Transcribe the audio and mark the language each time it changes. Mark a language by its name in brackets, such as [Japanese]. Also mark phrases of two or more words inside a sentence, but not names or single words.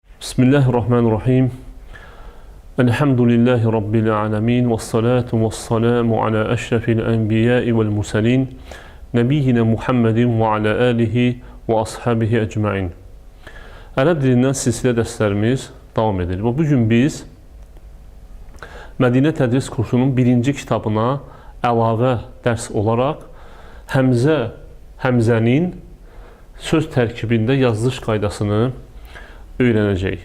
[Arabic] بسم الله الرحمن الرحيم. الحمد لله رب العالمين. والصلاة والسلام على أشرف الأنبياء والمرسلين. نبينا محمد وعلى آله وأصحابه أجمعين. [Azerbaijani] Ərəb dilindən silsilə dərslərimiz davam edir. Və bugün biz Mədinə Tədris kursunun birinci kitabına əlavə dərs olaraq həmzənin söz tərkibində yazılış qaydasını öyrənəcəyik.